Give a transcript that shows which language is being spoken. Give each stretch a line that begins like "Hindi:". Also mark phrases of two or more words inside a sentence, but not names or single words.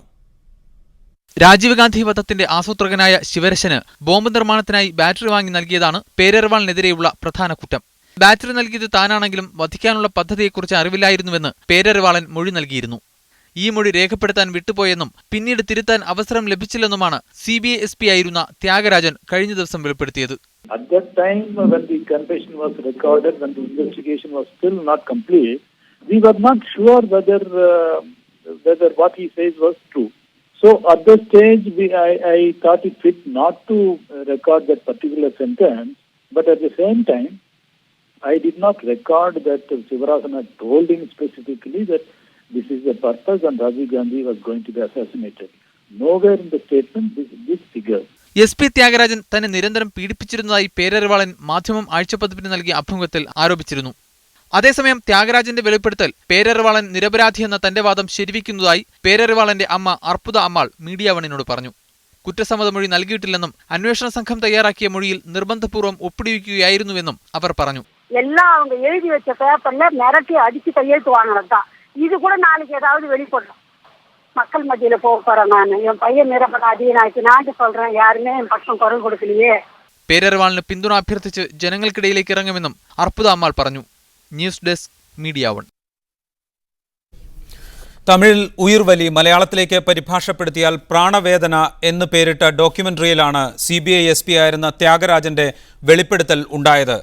Malayalam: രാജീവ് ഗാന്ധി വധത്തിന്റെ ആസൂത്രകനായ ശിവരശന് ബോംബ് നിർമ്മാണത്തിനായി ബാറ്ററി വാങ്ങി നൽകിയതാണ് പേരറിവാളിനെതിരെയുള്ള പ്രധാന കുറ്റം. ബാറ്ററി നൽകിയത് താനാണെങ്കിലും വധിക്കാനുള്ള പദ്ധതിയെക്കുറിച്ച് അറിവില്ലായിരുന്നുവെന്ന് പേരറിവാളൻ മൊഴി നൽകിയിരുന്നു. ഈ മൊഴി രേഖപ്പെടുത്താൻ വിട്ടുപോയെന്നും പിന്നീട് തിരുത്താൻ അവസരം ലഭിച്ചില്ലെന്നുമാണ് CBI SP ആയിരുന്ന ത്യാഗരാജൻ കഴിഞ്ഞ ദിവസം വെളിപ്പെടുത്തിയത്.
English: At that time, when the confession was recorded, when the investigation was still not complete, we were not sure whether what he says was true. So at that stage, I thought it fit not to record that particular sentence, but at the same time, I did not record that Sivarasana told him specifically that this is the purpose and Rajiv Gandhi was going to be assassinated. Nowhere in the statement this figure.
Malayalam: SP ത്യാഗരാജൻ തന്നെ നിരന്തരം പീഡിപ്പിച്ചിരുന്നതായി പേരറിവാളൻ മാധ്യമം ആഴ്ചപ്പതിപ്പിന് നൽകിയ അഭിമുഖത്തിൽ ആരോപിച്ചിരുന്നു. അതേസമയം ത്യാഗരാജന്റെ വെളിപ്പെടുത്തൽ പേരറിവാളൻ നിരപരാധിയെന്ന തന്റെ വാദം ശരിവയ്ക്കുന്നതായി പേരറിവാളന്റെ അമ്മ അർപ്പുത അമ്മാൾ മീഡിയ വണ്ണിനോട് പറഞ്ഞു. കുറ്റസമ്മത മൊഴി നൽകിയിട്ടില്ലെന്നും അന്വേഷണ സംഘം തയ്യാറാക്കിയ മൊഴിയിൽ നിർബന്ധപൂർവ്വം ഒപ്പിടിവിക്കുകയായിരുന്നുവെന്നും അവർ പറഞ്ഞു.
Tamil: எல்லாம் அவங்க எழுதி வச்ச பேப்பர்ல மிரட்டி அடிச்சு கையெழுத்து வாங்கினதுதான். இது கூட நாளைக்கு ஏதாவது வெளிப்படும். மக்கள் மத்தியில போறேன் நான். என் பையன் நிரபராதி நான் சொல்றேன். யாருமே என் பக்கம் குரல் கொடுக்கலையே.
Malayalam: പേരറിവാളിന് പിന്തുണ അഭ്യർത്ഥിച്ച് ജനങ്ങൾക്കിടയിലേക്ക് ഇറങ്ങുമെന്നും അർപ്പുത അമ്മാൾ പറഞ്ഞു.
English: news desk
Malayalam: മീഡിയ വൺ. തമിഴിൽ ഉയിർവലി മലയാളത്തിലേക്ക് പരിഭാഷപ്പെടുത്തിയാൽ പ്രാണവേദന എന്ന് പേരിട്ട ഡോക്യുമെന്ററിയിലാണ് CBI SP ആയിരുന്ന ത്യാഗരാജന്റെ വെളിപ്പെടുത്തൽ ഉണ്ടായത്.